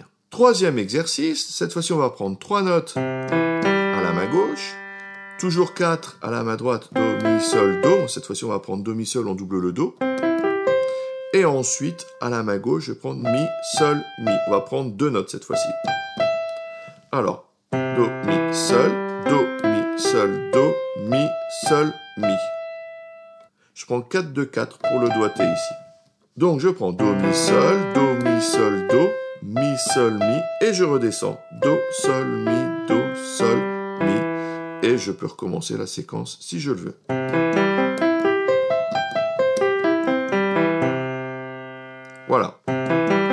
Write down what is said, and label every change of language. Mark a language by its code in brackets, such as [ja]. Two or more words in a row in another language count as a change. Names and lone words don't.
[fr] Troisième exercice, cette fois-ci on va prendre 3 notes à la main gauche, toujours 4 à la main droite, Do, Mi, Sol, Do. Cette fois-ci on va prendre Do, Mi, Sol, on double le Do. Et ensuite, à la main gauche, je vais prendre Mi, Sol, Mi. On va prendre 2 notes cette fois-ci. Alors, Do, Mi, Sol, Do, Mi, Sol, Do, Mi, Sol, Mi. Je prends 4, 2, 4 pour le doigté ici. Donc je prends Do, Mi, Sol, Do, Mi, Sol, Do, Mi, Sol, Mi, et je redescends. Do, Sol, Mi, Do, Sol, Mi. Et je peux recommencer la séquence si je le veux. Voilà.